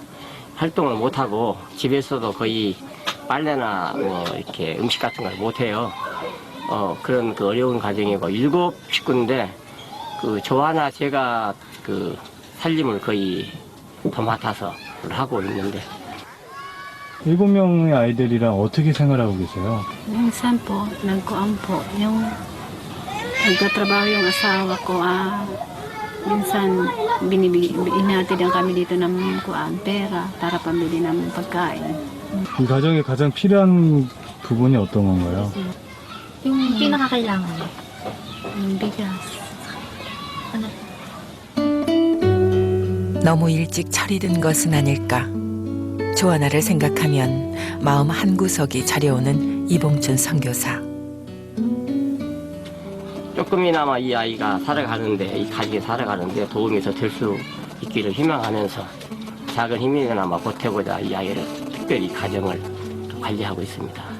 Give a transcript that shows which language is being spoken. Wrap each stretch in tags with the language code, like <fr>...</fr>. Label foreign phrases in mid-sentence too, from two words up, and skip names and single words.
<ko>활동을 못하고 집에서도 거의 빨래나 뭐 이렇게 음식 같은 걸 못해요. 그런 그 어려운 가정이고 7 식구인데 그 조아나 제가 그 살림을 거의 도맡아서 하고 있는데 7명의 아이들이랑 어떻게 생활하고 계세요?</ko> <tl>Minsan po, nagkuan po, yung nagtatrabaho yung asawa ko, minsan inahatid ang kami dito ng pera para pambili ng pagkain.</tl> <ko>이 가정에 가장 필요한 부분이 어떤 건가요?</ko> <tl>Yung pinakakailangan, yung bigas.</tl> <ko>너무 일찍 철이 든 것은 아닐까. 조아나를 생각하면 마음 한구석이 저려오는 이봉춘 선교사. 조금이나마 이 아이가 살아가는데, 이 가족이 살아가는데 도움이 더 될 수 있기를 희망하면서 작은 힘이나마 보태고자 이 아이를 특별히 가정을 관리하고 있습니다.</ko>